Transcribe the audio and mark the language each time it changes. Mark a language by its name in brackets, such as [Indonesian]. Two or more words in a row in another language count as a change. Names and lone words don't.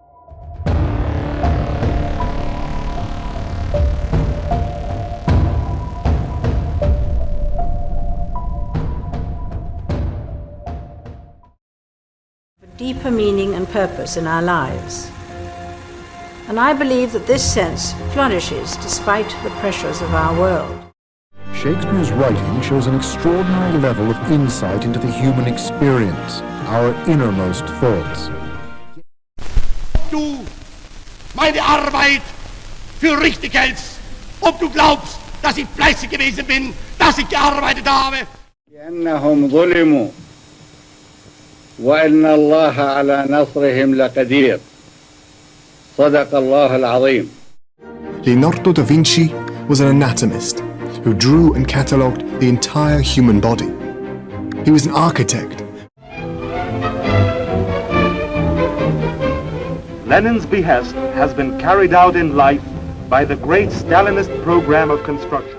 [English] Deeper meaning and purpose in our lives. And I believe that this sense flourishes despite the pressures of our world. Shakespeare's writing shows an extraordinary level of insight into the human experience, our innermost thoughts. [German] Du meine Arbeit für richtig hältst, ob du glaubst, dass ich fleißig gewesen bin, dass ich gearbeitet habe. [Arabic] لأنهم ظلموا وأن الله على نصرهم لقدير. صدق الله العظيم. [English] Leonardo Da Vinci was an anatomist who drew and catalogued the entire human body. He was an architect. Lenin's behest has been carried out in life by the great Stalinist program of construction.